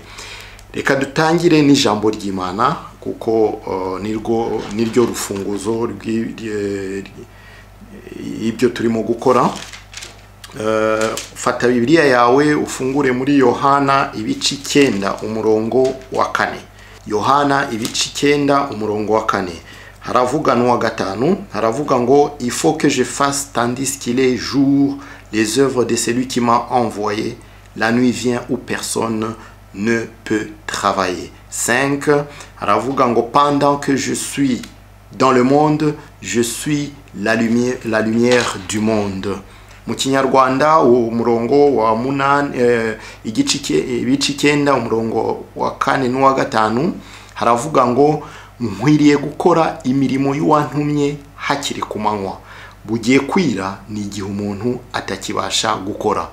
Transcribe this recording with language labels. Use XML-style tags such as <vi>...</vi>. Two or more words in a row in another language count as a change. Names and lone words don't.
<rw>Reka dutangire n'ijambo ry'Imana kuko niryo rufunguzo ibyo turimo gukora. Fata Bibiliya yawe ufungure muri Yohana ibice 9 umurongo wa 4. Yohana ibice 9 umurongo wa 4. Haravuga no wa 5, haravuga ngo</rw> <fr>il faut que je fasse tandis qu'il est jour les œuvres de celui qui m'a envoyé. La nuit vient où personne ne peut travailler. 5.</fr> <rw>Haravuga ngo</rw> <fr>pendant que je suis dans le monde, je suis la lumière du monde.</fr> <rw>Mu Kinyarwanda umurongo wa 8 ibice 9 umurongo wa 4 n'uwa 5 haravuga ngo nkwiriye gukora imirimo y'uwantumye hakiri ku manywa. Bugiye kwira ni igihe umuntu atakibasha gukora.</rw>